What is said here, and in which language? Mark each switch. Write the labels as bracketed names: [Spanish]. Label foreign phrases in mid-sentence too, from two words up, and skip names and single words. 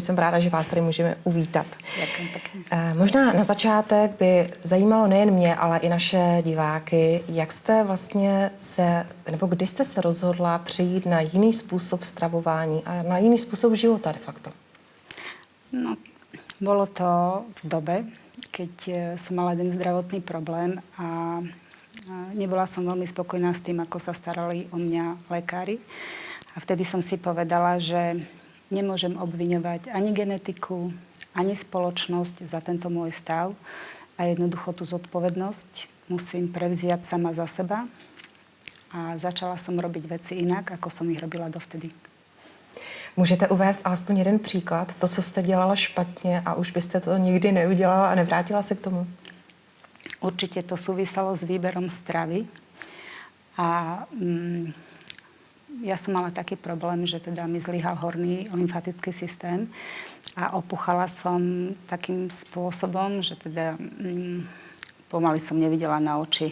[Czech] Jsem ráda, že vás tady můžeme uvítat. Děkuji pěkně. Možná na začátek by zajímalo nejen mě, ale i naše diváky, jak jste vlastně nebo kdy jste se rozhodla přejít na jiný způsob stravování a na jiný způsob života [Latin] de facto? [Slovak] No, bolo to v dobe, keď som mala jeden zdravotný problém a nebola som veľmi spokojná s tým, ako sa starali o mňa lekári. A vtedy som si povedala, že nemôžem obviňovať ani genetiku, ani spoločnosť za tento môj stav a jednoducho tú zodpovednosť musím prevziať sama za seba a začala som robiť veci inak, ako som ich robila dovtedy. [Czech] Můžete uvést alespoň jeden příklad, to, co jste dělala špatně a už byste to nikdy neudělala a nevrátila se k tomu? [Slovak] Určite to súviselo s výberom stravy a ja som mala taký problém, že teda mi zlyhal horný lymfatický systém a opuchala som takým spôsobom, že teda pomaly som nevidela na oči.